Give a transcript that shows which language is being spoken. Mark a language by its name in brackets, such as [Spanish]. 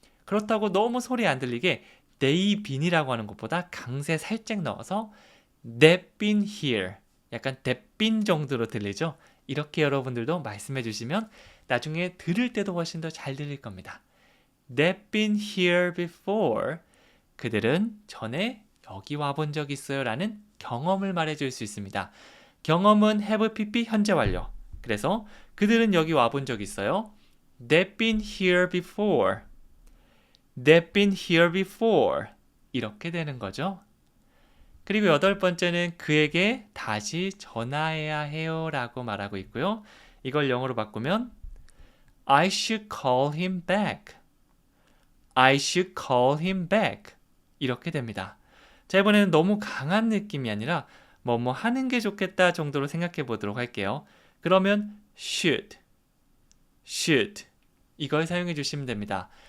[Korean] 그렇다고 너무 소리 안 들리게 they've been이라고 하는 것보다 강세 살짝 넣어서 [English] they've been here [Korean] 약간 they've been 정도로 들리죠? 이렇게 여러분들도 말씀해 주시면 나중에 들을 때도 훨씬 더 잘 들릴 겁니다. [English] They've been here before. [Korean] 그들은 전에 여기 와본 적 있어요 라는 경험을 말해줄 수 있습니다. 경험은 have pp 현재 완료. 그래서 그들은 여기 와본 적 있어요. [English] They've been here before. They've been here before. [Korean] 이렇게 되는 거죠. 그리고 8번째는 그에게 다시 전화해야 해요 라고 말하고 있고요. 이걸 영어로 바꾸면 [English] I should call him back. I should call him back. [Korean] 이렇게 됩니다. 자, 이번에는 너무 강한 느낌이 아니라 뭐뭐 하는 게 좋겠다 정도로 생각해 보도록 할게요. 그러면 should 이걸 사용해 주시면 됩니다.